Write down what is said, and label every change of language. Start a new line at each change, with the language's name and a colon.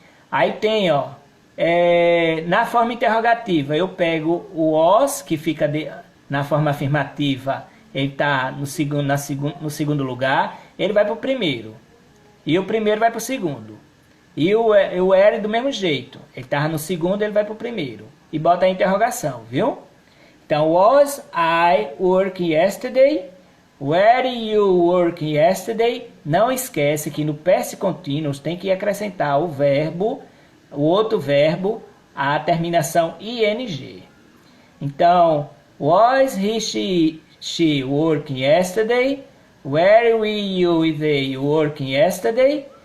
Portuguese: Aí tem, ó, na forma interrogativa, eu pego o was, que fica na forma afirmativa, ele está no segundo lugar, ele vai para o primeiro. E o primeiro vai para o segundo. E o were do mesmo jeito. Ele estava no segundo, ele vai para o primeiro. E bota a interrogação, viu?
English: Então, was I working yesterday? Were you working yesterday?
Portuguese: Não esquece que no past continuous tem que acrescentar o verbo, o outro verbo, a terminação ing.
English: Então, was he, she working yesterday? Were we, you e they working yesterday?